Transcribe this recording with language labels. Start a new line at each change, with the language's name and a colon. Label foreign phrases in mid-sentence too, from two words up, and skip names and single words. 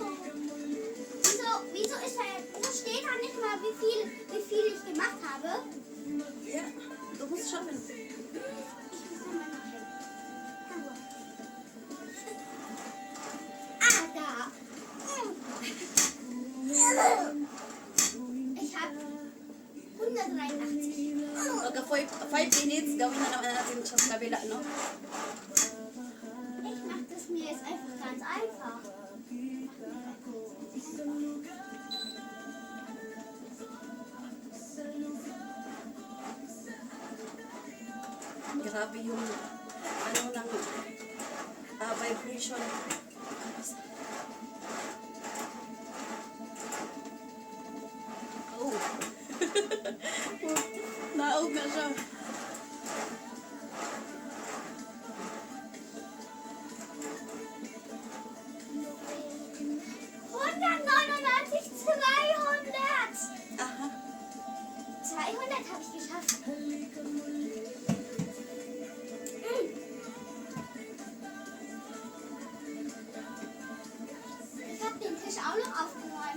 German: Wieso steht da nicht mal, wie viel ich gemacht habe? Ja, du musst schauen. Ich muss noch mal nachher. Ah, da. Ich habe 183.
Filipino: Pagka 5 minutes, gawin na naman natin siya sa kabila, no?
German: Ich mache das mir jetzt einfach ganz einfach.
Filipino: Grabe yung ano ng vibration. Oh.
Cebuano: Naog na siya. Aha.
German: 200 habe ich geschafft. Ich habe den Tisch auch noch aufgeräumt.